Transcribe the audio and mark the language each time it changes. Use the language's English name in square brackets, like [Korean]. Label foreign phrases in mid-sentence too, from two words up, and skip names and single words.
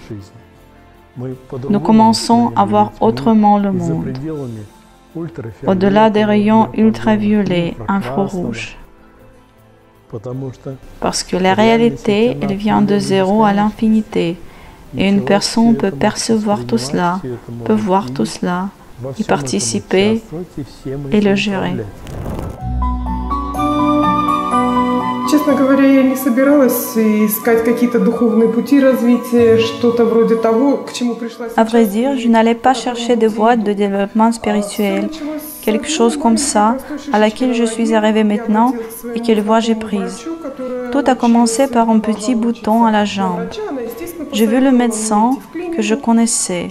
[French] Nous commençons à voir autrement le monde, au-delà des rayons ultraviolets, infrarouges. Parce que la réalité, elle vient de zéro à l'infinité. Et une personne peut percevoir tout cela, peut voir tout cela, y participer et le gérer. [Russian] Честно говоря, я не собиралась искать какие-то духовные пути развития, что-то вроде того, к чему пришла сейчас. [French] À vrai dire, je n'allais pas chercher des voies de développement spirituel, quelque chose comme ça, à laquelle je suis arrivée maintenant et quelle voie j'ai prise. Tout a commencé par un petit bouton à la jambe. J'ai vu le médecin que je connaissais.